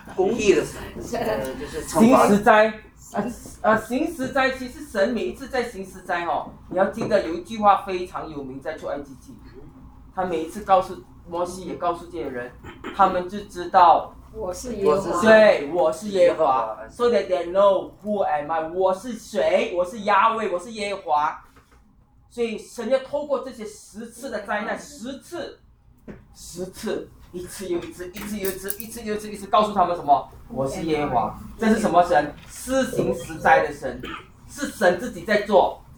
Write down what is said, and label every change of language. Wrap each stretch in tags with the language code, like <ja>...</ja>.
<zh>公义的神。行十灾。行十灾，其实神每一次在行十灾哦，你要记得有一句话非常有名，在出埃及记。他每一次告诉摩西，也告诉这些人，他们就知道我是耶和华。对，我是耶和华。</zh> <en>So that they know who am I，</en> <zh>我是谁？我是亚伟，我是耶和华。所以神要透过这些十次的灾难，十次，一次又一次，一次又一次，一次又一次，一次告诉他们什么？我是耶和华。这是什么神？施行十灾的神，是神自己在做。</zh>